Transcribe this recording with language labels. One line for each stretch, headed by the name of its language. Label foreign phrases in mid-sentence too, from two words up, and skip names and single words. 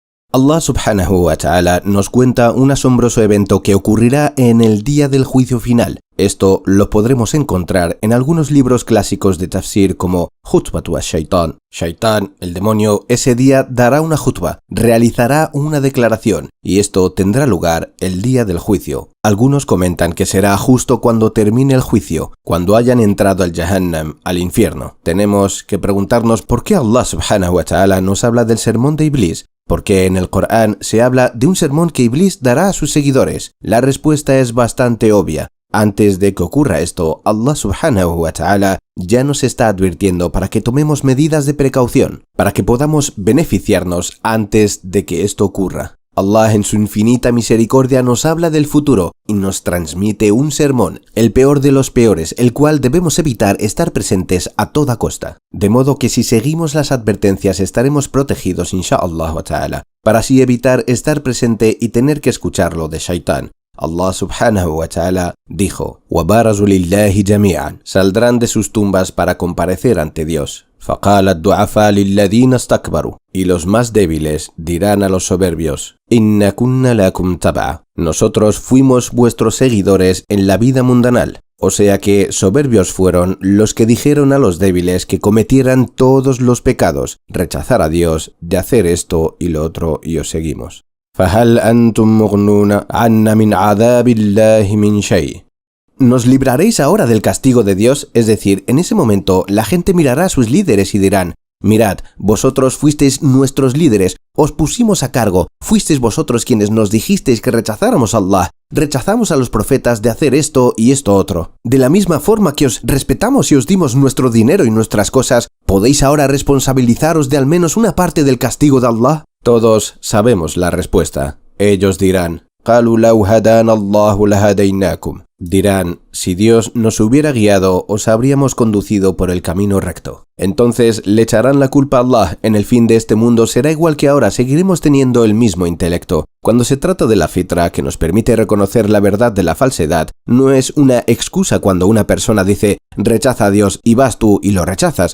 Arabic: الله سبحانه وتعالى
Spanish: nos cuenta un asombroso evento que ocurrirá en el día del juicio final. Esto lo podremos encontrar en algunos libros clásicos de tafsir como Khutbatu ash-Shaytan. Shaitan, el demonio, ese día dará una khutba, realizará una declaración, y esto tendrá lugar el día del juicio. Algunos comentan que será justo cuando termine el juicio, cuando hayan entrado al Jahannam, al infierno. Tenemos que preguntarnos por qué
Arabic: الله سبحانه وتعالى
Spanish: nos habla del sermón de Iblis. Porque en el Corán se habla de un sermón que Iblis dará a sus seguidores. La respuesta es bastante obvia. Antes de que ocurra esto,
Arabic: الله سبحانه وتعالى
Spanish: ya nos está advirtiendo para que tomemos medidas de precaución, para que podamos beneficiarnos antes de que esto ocurra. Allah en su infinita misericordia nos habla del futuro y nos transmite un sermón, el peor de los peores, el cual debemos evitar estar presentes a toda costa. De modo que si seguimos las advertencias estaremos protegidos
Arabic: إن شاء الله وتعالى,
Spanish: para así evitar estar presente y tener que escucharlo de Shaitán.
Arabic: الله سبحانه وتعالى
Spanish: dijo:
Arabic: وَبَارَزُوا لِلَّهِ جَمِيعًا,
Spanish: saldrán de sus tumbas para comparecer ante Dios.
Arabic: فَقَالَ الضُّعَفَاءُ لِلَّذِينَ اسْتَكْبَرُوا,
Spanish: y los más débiles dirán a los soberbios:
Arabic: إِنَّا كُنَّا لَكُمْ تَبَعًا,
Spanish: nosotros fuimos vuestros seguidores en la vida mundanal. O sea que soberbios fueron los que dijeron a los débiles que cometieran todos los pecados, rechazar a Dios, de hacer esto y lo otro, y os seguimos.
Arabic: فَهَلْ أَنْتُمْ مُغْنُونَ عَنَّا مِنْ عَذَابِ اللَّهِ مِنْ شَيْءٍ.
Spanish: ¿Nos libraréis ahora del castigo de Dios? Es decir, en ese momento la gente mirará a sus líderes y dirán: mirad, vosotros fuisteis nuestros líderes, os pusimos a cargo, fuisteis vosotros quienes nos dijisteis que rechazáramos a Allah, rechazamos a los profetas de hacer esto y esto otro. De la misma forma que os respetamos y os dimos nuestro dinero y nuestras cosas, ¿podéis ahora responsabilizaros de al menos una parte del castigo de Allah? Todos sabemos la respuesta. Ellos dirán:
Arabic: قَالُوا لَوْ هَدَانَ اللَّهُ لَهَدَيْنَاكُمْ.
Spanish: Dirán: si Dios nos hubiera guiado, os habríamos conducido por el camino recto. Entonces le echarán la culpa a Allah. En el fin de este mundo será igual que ahora, seguiremos teniendo el mismo intelecto. Cuando se trata de la fitra, que nos permite reconocer la verdad de la falsedad, no es una excusa cuando una persona dice: rechaza a Dios, y vas tú y lo rechazas.